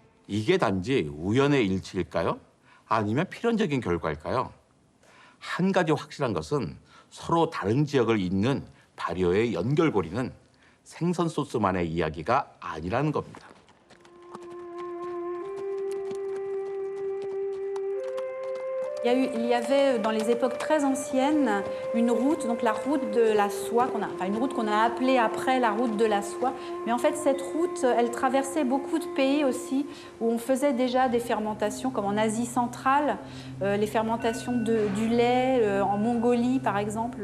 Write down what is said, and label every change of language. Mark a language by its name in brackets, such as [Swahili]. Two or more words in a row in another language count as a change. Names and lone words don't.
[Korean] 이게 단지 우연의 일치일까요? 아니면 필연적인 결과일까요? 한 가지 확실한 것은 서로 다른 지역을 잇는 발효의 연결고리는 생선 소스만의 이야기가 아니라는 겁니다. [French] Il y avait dans les époques très anciennes une route, donc la route de la soie, une route qu'on a appelée après la route de la soie. Mais en fait, cette route, elle traversait beaucoup de pays aussi où on faisait déjà des fermentations, comme en Asie centrale, les fermentations du lait, en Mongolie par exemple.